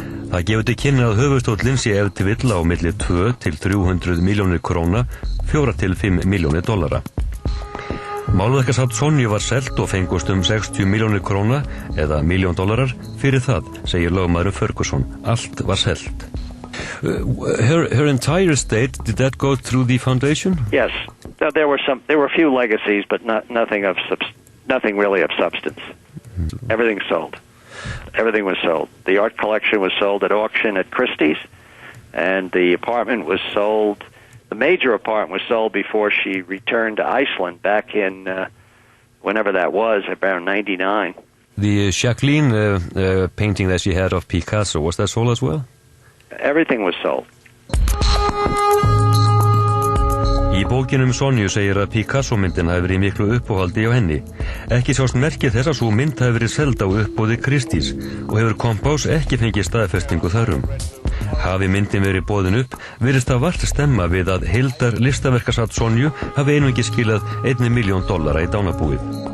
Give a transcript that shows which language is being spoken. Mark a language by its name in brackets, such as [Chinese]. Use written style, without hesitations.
[Icelandic] Það gefur til kynna að höfuðstóllinn sé ef til vill á milli 200-300 milljónir króna, 4-5 milljónir dollara. Málverkasafn Sonju var selt og fengust 60 milljónir króna eða $1.000.000 fyrir það, segir lögmaðurinn Ferguson. Allt var selt. [English] Her entire estate, did that go through the foundation? Yes, there were a few legacies, but nothing really of substance. Everything sold. Everything was sold. The art collection was sold at auction at Christie's, and the apartment was sold. The major apartment was sold before she returned to Iceland back in whenever that was, around 99. The Jacqueline painting that she had of Picasso, was that sold as well? Everything was sold. [Icelandic] Í bókinum Sonju segir að Picasso-myndin hafi verið miklu uppáhaldi á henni. Ekki sjást merkið þess að sú mynd hafi verið seld á uppboði Christie's og hefur Kompás ekki fengið staðfestingu þarum. Hafi myndin verið boðin upp, virðist það vart stemma við að heildar listaverkasafn Sonju hafi einungis skilað $1 million í dánarbúið.